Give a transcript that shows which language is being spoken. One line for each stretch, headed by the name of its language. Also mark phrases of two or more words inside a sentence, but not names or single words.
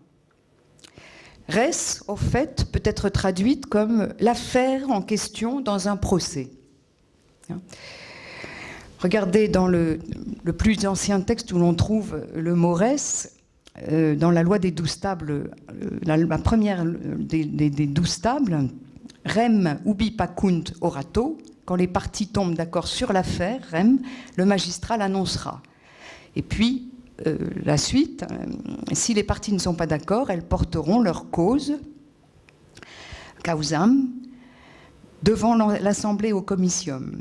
French: Res, au fait, peut être traduite comme l'affaire en question dans un procès. Regardez dans le plus ancien texte où l'on trouve le mot res, dans la loi des 12 tables, la première des 12 tables,
Latin: rem ubi pacunt orato,
French: quand les parties tombent d'accord sur l'affaire, rem, le magistrat l'annoncera. Et puis, la suite, si les parties ne sont pas d'accord, elles porteront leur cause, causam, devant l'Assemblée au comitium.